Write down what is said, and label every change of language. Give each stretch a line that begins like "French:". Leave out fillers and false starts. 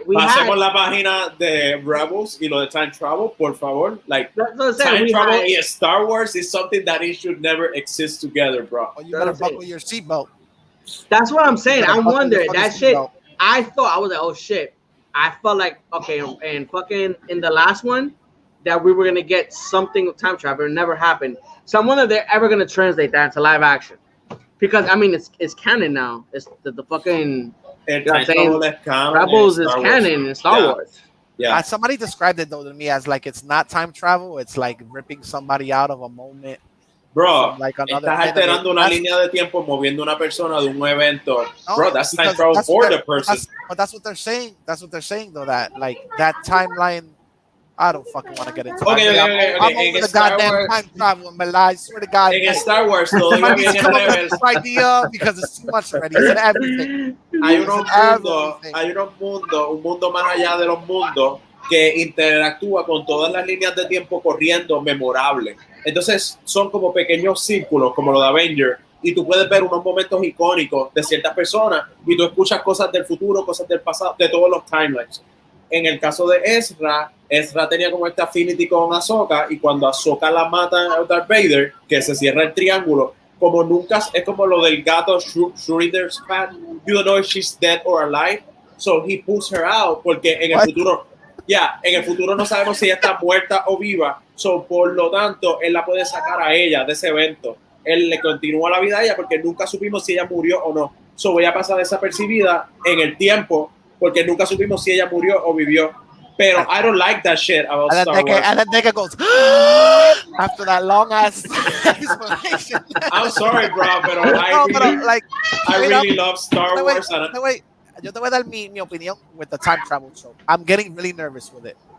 Spanish: Pasemos la página de Rebels y lo de time travel, por favor.
English: Like, time travel in Star Wars is something that it should never exist together, bro. Oh, you better buckle your seatbelt. That's what I'm saying. I'm wondering that shit. I was like, oh shit. I felt like, okay, and fucking in the last one that we were gonna get something with time travel. It never happened. So I'm wondering if they're ever gonna translate that into live action. Because I mean, it's canon now. It's the fucking. You know what I'm saying? Rebels is canon in Star Wars. Yeah. Somebody described it though to me as like it's not time travel. It's like ripping somebody out of a moment. Bro, like
Spanish: estás alterando una línea de tiempo moviendo una persona de un evento.
English: Bro, that's time travel for the person. But that's what they're saying. That's what they're saying though. That like that timeline. I don't fucking want to get into it. Okay. I'm over the goddamn time travel, man. I swear to God.
Spanish: En Star Wars, todo iba bien en reverse.
English: Idea because it's too much already. It's in everything.
Spanish: Hay un mundo más allá de los mundos que interactúa con todas las líneas de tiempo corriendo memorable. Entonces son como pequeños círculos, como lo de Avenger, y tú puedes ver unos momentos icónicos de ciertas personas y tú escuchas cosas del futuro, cosas del pasado, de todos los timelines. En el caso de Ezra tenía como esta affinity con Ahsoka, y cuando Ahsoka la mata a Darth Vader, que se cierra el triángulo, como nunca, es como lo del gato Schrodinger's cat,
English: you don't know if she's dead or alive, so he pulls her out,
Spanish: porque en el futuro no sabemos si ella está muerta o viva, so por lo tanto, él la puede sacar a ella de ese evento. Él le continúa la vida a ella porque nunca supimos si ella murió o no. So voy a pasar desapercibida en el tiempo porque nunca supimos si ella murió o vivió.
English: Pero I don't like that shit about Star Wars. And then Nigga goes after that long ass explanation. I'm sorry, bro, pero I really love Star Wars. Wait.
Spanish: Yo te voy a dar mi opinión
English: with the time travel show. I'm getting really nervous with it.